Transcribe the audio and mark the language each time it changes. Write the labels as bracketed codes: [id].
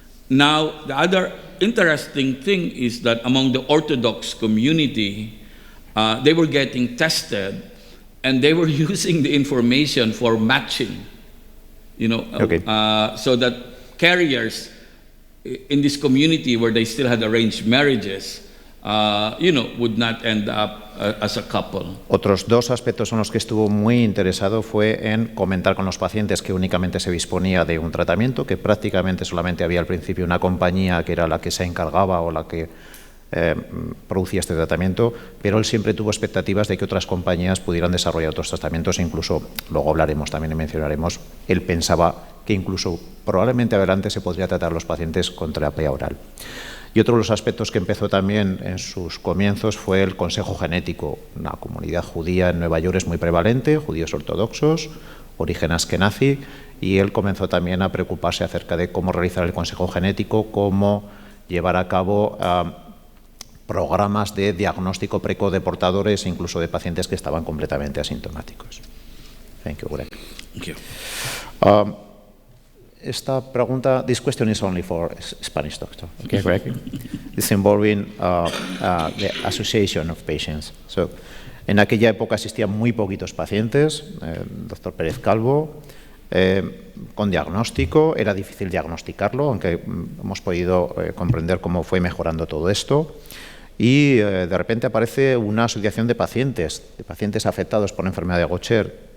[en] Now, the other interesting thing is that among the Orthodox community, they were getting tested and they were using the information for matching, you know, so that carriers in this community where they still had arranged marriages, you know, would not end up as a couple. [es] Otros dos aspectos en los que estuvo muy interesado fue en comentar con los pacientes que únicamente se disponía de un tratamiento, que prácticamente solamente había al principio una compañía que era la que se encargaba o la que producía este tratamiento, pero él siempre tuvo expectativas de que otras compañías pudieran desarrollar otros tratamientos, e incluso, luego hablaremos también y mencionaremos, él pensaba que incluso probablemente adelante se podría tratar a los pacientes con terapia oral. Y otro de los aspectos que empezó también en sus comienzos fue el consejo genético. Una comunidad judía en Nueva York es muy prevalente, judíos ortodoxos, origen askenazi, y él comenzó también a preocuparse acerca de cómo realizar el consejo genético, cómo llevar a cabo programas de diagnóstico precoz de portadores, incluso de pacientes que estaban completamente asintomáticos. [en] Thank you, Greg. Thank you. [es] Esta pregunta, [en] this question is only for Spanish doctor, okay, Greg? It's involving the association of patients. [es] So, en aquella época existían muy poquitos pacientes, doctor Pérez Calvo, con diagnóstico, era difícil diagnosticarlo, aunque hemos podido comprender cómo fue mejorando todo esto. Y de repente aparece una asociación de pacientes afectados por la enfermedad de Gaucher.